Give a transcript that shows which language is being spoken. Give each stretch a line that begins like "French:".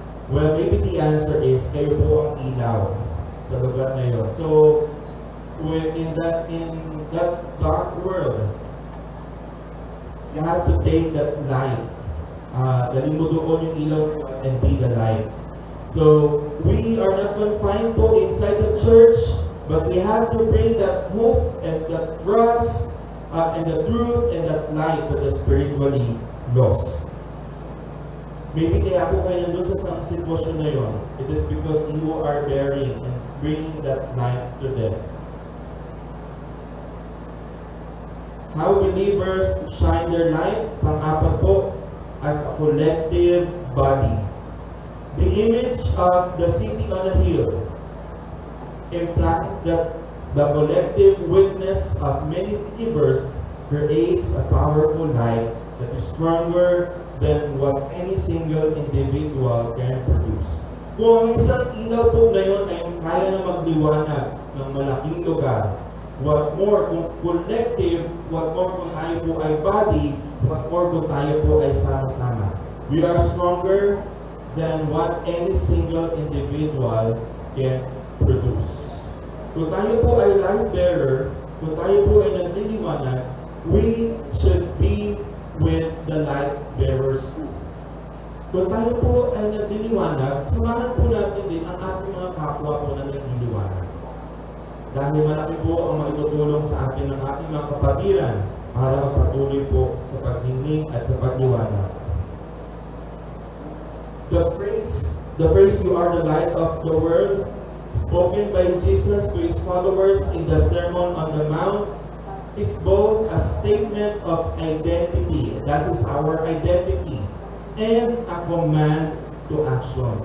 English: Well, maybe the answer is,
Filipino: kayo po ang ilaw sa lugar na yun.
English: So, in that dark world, you have to take that light.
Filipino: Dalhin mo doon yung ilaw
English: and be the light. So, we are not confined po inside the church, but we have to bring that hope and that trust and the truth and that light to the spiritually lost.
Filipino: Maybe kaya po kayo nandun sa sitwasyon na yun.
English: It is because you are bearing and bringing that light to them. How believers shine their light?
Filipino: Pang-apat po,
English: as a collective body. The image of the city on a hill implies that the collective witness of many believers creates a powerful light that is stronger than what any single individual can produce.
Filipino: Kung ang isang ilaw po na yun ay kaya na magliwanag ng malaking lugar,
English: what more
Filipino: kung collective, what more kung tayo po ay body, what more kung tayo po ay sama-sama.
English: We are stronger than what any single individual can produce.
Filipino: Kung tayo po ay light bearer, kung tayo po ay nagliliwanag,
English: we should be with the light bearers too.
Filipino: Kung tayo po ay nagliliwanag, samahan po natin din ang ating mga kapwa po na nagliliwanag. Dahil malaki po ang maitutulong sa atin ng ating mga kapatiran para magpatuloy po sa paghingi at sa pagliwanag.
English: The phrase, "You are the light of the world," spoken by Jesus to His followers in the Sermon on the Mount, is both a statement of identity, that is our identity, and a command to action.